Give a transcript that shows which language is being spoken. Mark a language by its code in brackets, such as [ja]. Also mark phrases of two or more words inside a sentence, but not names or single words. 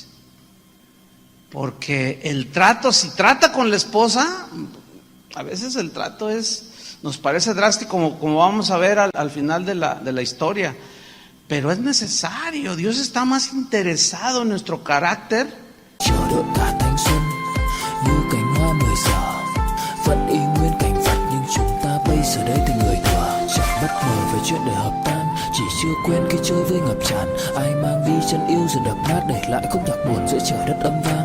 [es] Porque el trato, si trata con la esposa, a veces el trato nos parece drástico, como vamos a ver al final de la historia. Pero es necesario. Dios está más interesado en nuestro carácter. [vi] Giờ đây từng người thừa chẳng bất ngờ về chuyện đời hợp tan, chỉ chưa quen khi chơi với ngập tràn. Ai mang đi chân yêu rồi đập nát, để lại khúc nhạc buồn giữa trời đất âm vang.